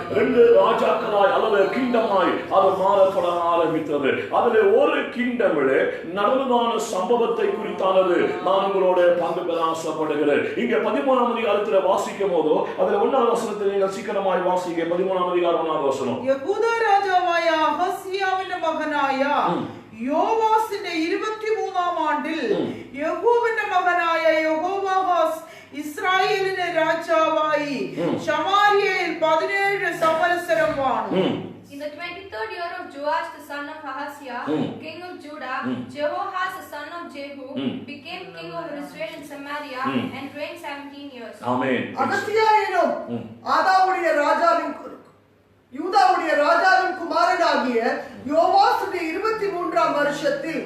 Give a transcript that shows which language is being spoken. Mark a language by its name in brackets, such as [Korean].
[Tamil] 2 ராஜாக்களாய் அல்லது கிங்டமாய் அது மாற தொடங்க ஆரம்பித்தது. அதுல ஒரு கிங்டமில் நடந்ததான சம்பவத்தை குறித்தானது நான் உங்களோட பங்கு பெற ஆசைப்படுகிறேன். இங்க 13ஆம் அதிகாரத்தில் வாசிக்கும் போதோ அதுல 1ஆம் வசனத்தை நீங்கள் சீக்கிரமாய் வாசிக்க. 13ஆம் அதிகாரம் 1ஆம் வசனம். [Malayalam] യഹൂദാ രാജാവായ അഹസ്യാവിന്റെ മകനായ യോവാസിന്റെ 23ആം ആണ്ടിൽ യഹോവന്റെ മകനായ യഹോവാഹാസ് ഇസ്രായേലിന്റെ രാജാവായി ശമാരിയയിൽ 17 സംവത്സരം വാണു. [English] In the 23rd year of Joash the son of Ahaziah, king of Judah, Jehoahaz the son of Jehu became king over Israel in Samaria and reigned 17 years. Amen. [Tamil] அகசியா எனும் ஆதாவுடைய ராஜாவின் யூதாவுடைய ராஜாவின் குமாரனாகிய யோவாசுடைய 23ஆம் வருஷத்தில்